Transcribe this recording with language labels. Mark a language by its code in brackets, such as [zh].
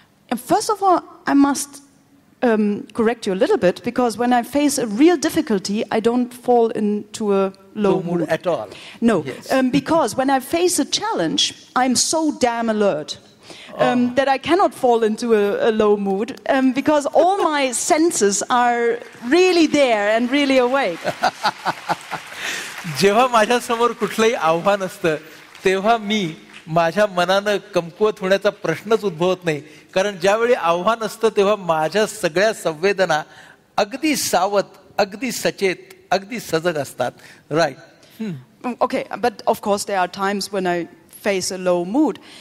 [en] And first of all, I must correct you a little bit, because when I face a real difficulty, I don't fall into a low mood at all. No, Yes. Because when I face a challenge, I'm so damn alert that I cannot fall into a low mood, because all my senses are really there and really awake. [mr] जेव्हा माझ्यासमोर कुठलंही आव्हान असतं तेव्हा मी माझ्या मनानं कमकुवत होण्याचा प्रश्नच उद्भवत नाही, कारण ज्यावेळी आव्हान असतं तेव्हा माझ्या सगळ्या संवेदना अगदी सावध, अगदी सचेत, अगदी सजग असतात. [en] Right. Okay, but of course there are times when I face a low mood.